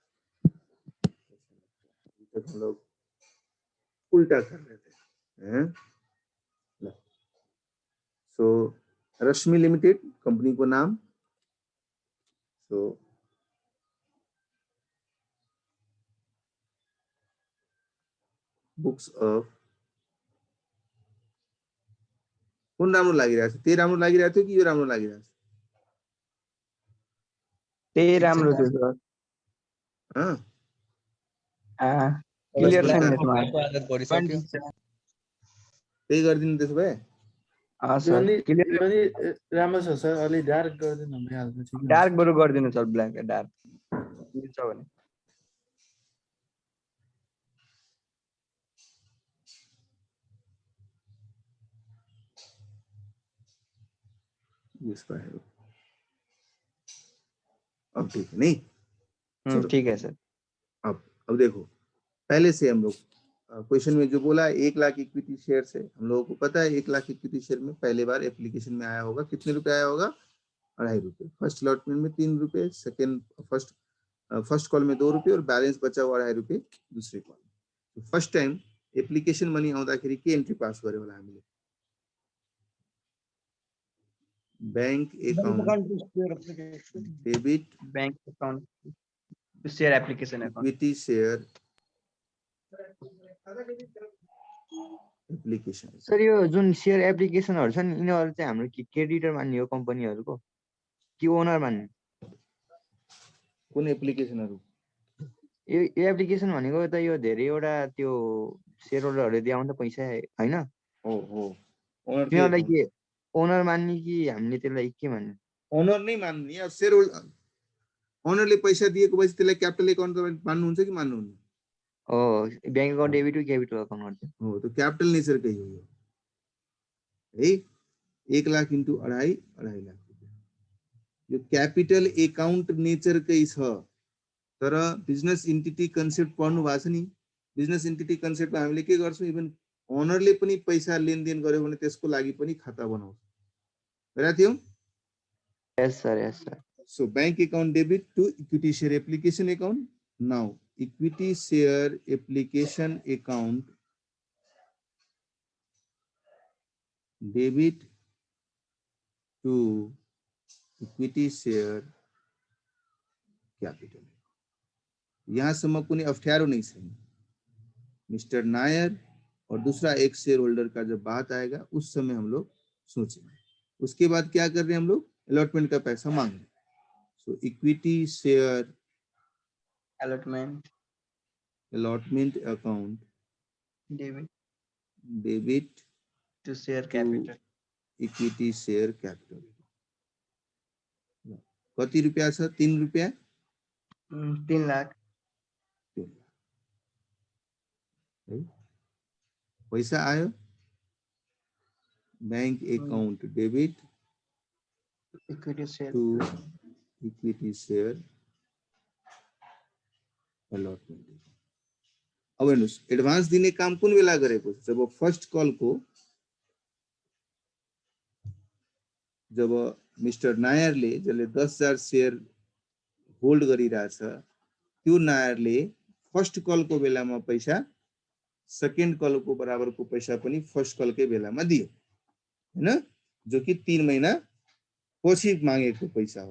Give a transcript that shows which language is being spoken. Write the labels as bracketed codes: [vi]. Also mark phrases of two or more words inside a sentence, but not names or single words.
[hi] तक हम लोग उल्टा कर रहे थे। [ne] सो रश्मि लिमिटेड कंपनी को नाम, सो [en] books of [ne] कुन राम्रो लागिरहेछ? त्यही राम्रो लागिरहेको थियो कि यो राम्रो लागिरहेछ? त्यही राम्रो थियो सर। क्लियर छैन यसमा। आदत परिसक्यो। त्यही गरिदिनु त्यसो भए। राम्रो छ सर, अलि डार्क गरिदिनु भइहाल्छ। डार्क बरु गरिदिनु सर, [en] black dark [ne] मिल्छ भने। [hi] अब ठीक है नहीं? ठीक है सर। अब देखो, पहले से हम लोग क्वेश्चन में जो बोला 1 लाख [en] equity share [hi] से, हम लोगों को पता है 1 लाख [en] equity share [hi] में पहले बार एप्लीकेशन में आया होगा, कितने रुपए आया होगा? 2.5 रुपए। [en] first allotment [hi] में 3 रुपए, [en] first call [hi] में 2 रुपए और बैलेंस बचा हुआ 2.5 रुपए दूसरे कॉल में। [en] first time application money [ne] आउँदाखेरि के [en] entry pass [ne] गर्यो होला हामीले? [en] bank account debit, bank account share application account, equity share application. [ne] सर यो जुन [en] share applicationहरु [ne] छन् यिनीहरु चाहिँ हाम्रो क्रेडिटर मान्ने हो कम्पनीहरुको कि ओनर मान्ने? कुन एप्लीकेशनहरु? यो एप्लीकेशन भनेको त यो धेरैवटा त्यो [en] share holderहरुले [ne] दिआउँछ पैसा हैन? हो हो। ओनर तिनीहरुलाई के ओनर मान्ने कि हामीले त्यसलाई के मान्ने? ओनर नै मान्ने। अब [en] share holder ownerले [ne] पैसा दिएको भएपछि त्यसलाई [en] capital account [ne] मान्नुहुन्छ कि मान्नुहुन्न? हो, [en] bank account debit to capital account [ne] हो, [hi] तो [en] capital nature [hi] का ही हो है। [ne] 1 लाख इंटू 2.5 लाख रुपया यो [en] capital account nature [ne] कै छ। तर [en] business entity concept [ne] पढ्नु भएको छ नि? [en] business entity conceptमा [ne] हामीले के गर्छौं, इभन ओनरले पनि पैसा लेनदेन गर्यो भने त्यसको लागि पनि खाता बनाउँछ, गरेका थियौ? [en] yes sir, yes sir. so bank account debit to equity share application account. नाउ equity share application account debit to equity share capital। [ne] यहाँसम्म कुनै अप्ठ्यारो नहीं छैन। [hi] मिस्टर नायर और दूसरा एक [en] share holder [hi] का जब बात आएगा उस समय हम लोग सोचेंगे। उसके बाद क्या कर रहे हैं हम लोग? अलॉटमेंट का पैसा मांग रहे हैं। [en] so equity share allotment account debit to share capital, equity share capital। [ne] कति रुपियाँ छ? 3 रुपियाँ 3 लाख। है पैसा आयो, [en] bank account debit equity share to equity share allotment. [ne] अब हेर्नुस् एडभान्स दिने काम कुन बेला गरेको? जब [en] first call [ne] को, जब मिस्टर नायरले जसले 10,000 [en] share hold [ne] गरिरहेछ त्यो नायरले [en] first call [ne] को बेलामा पैसा [en] second call [ne] को बराबर को पैसा पनि [en] first call [ne] के बेलामा दियो हैन, जो कि 3 महीना पछि मागेको पैसा हो।